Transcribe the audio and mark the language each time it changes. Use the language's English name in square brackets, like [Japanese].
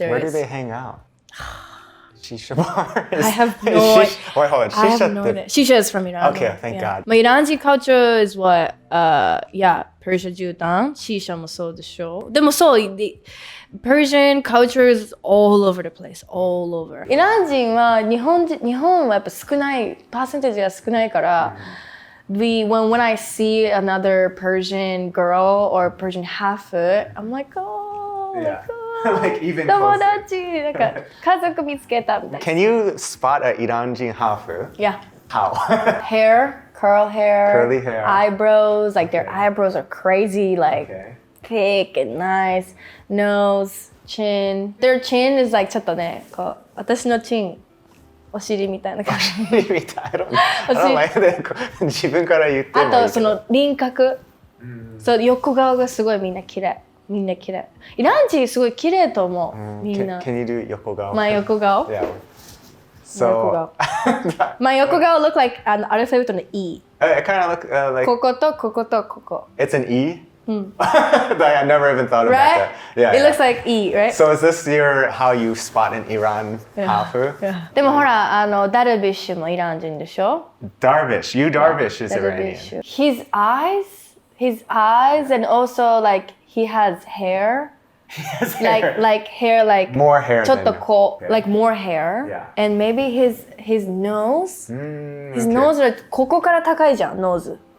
[English] Where do they hang out? Shisha bars. I have no idea. Wait, hold on. I have no idea. Shisha is from Iran. Okay, thank God. My Iranji culture is what? Persia 絨毯 Shisha [Japanese] もそうでしょでもそう、 [English] the Persian culture is all over the place, all over. [Japanese] イラン人は日本はやっぱ少ない、パーセンテージが少ないから、 [English] when I see another Persian girl or Persian half, I'm like, oh, Yeah. like even [Japanese] 友 [English] closer. [Japanese] 達なんか家族見つけたみたいな。 [English] Can you spot a Iranjin hafu? Yeah. How? Hair, curly hair, eyebrows, like their eyebrows are crazy, like Okay. thick and nice. Nose, chin. Their chin is like [Japanese] ちょっとね、こう私のチン、お尻みたいな感じ。 [English] I don't like that. [Japanese] 自分から言ってもいいけど。あとその輪郭、そう横顔がすごいみんな綺麗。みんな綺麗。イラン人すごい綺麗と思う。みんな。 [English] Can you do 横顔? My 横顔? Yeah. So. My 横顔 look like an [Japanese] アルファベットの [English] E. It kind of look like. [Japanese] こことこことここ。 [English] It's an E? I never even thought about Right? that. Yeah. It looks like E, right? So is this how you spot in Iran hafu? Yeah. [Japanese] でもほらダルビッシュもイラン人でしょ? [English] Darvish. Darvish is Iranian. His eyes and also like he has hair. Like hair like more hair [Japanese] ちょっとこう [English] like more hair. Yeah. And maybe his nose. His nose [Japanese] はここから高いじゃん nose.